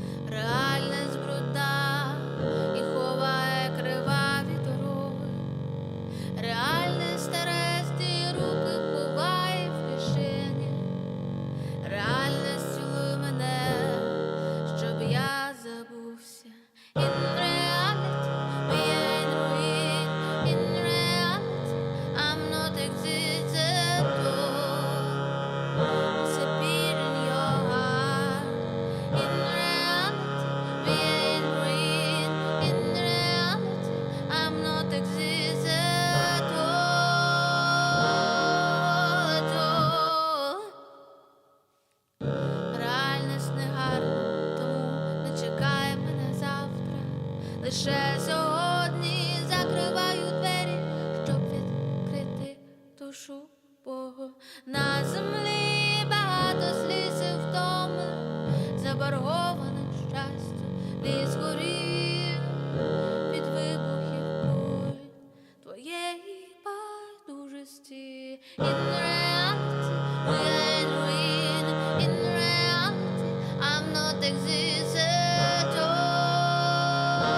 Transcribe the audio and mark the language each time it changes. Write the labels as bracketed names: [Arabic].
[Ukrainian] Реальність брудна і ховає криваві дороги. Реальність терезні руки ховає в кишені. Реальність цілує мене, щоб я забувся. [English] In reality, we ain't ruined. In reality, I'm not existent at all. Disappear in your heart. In reality, we ain't ruined. In reality, I'm not existent at all. [Ukrainian] Реальність не гарна, тому не чекай мене завтра. Лише сьогодні закриваю двері, щоб відкрити душу Богу. На землі багато сліз і втоми, заборгованих щастя, ліс горів від вибухів куль твоєї байдужості. [English] In reality, we ain't ruined. In reality, I'm not existent at all.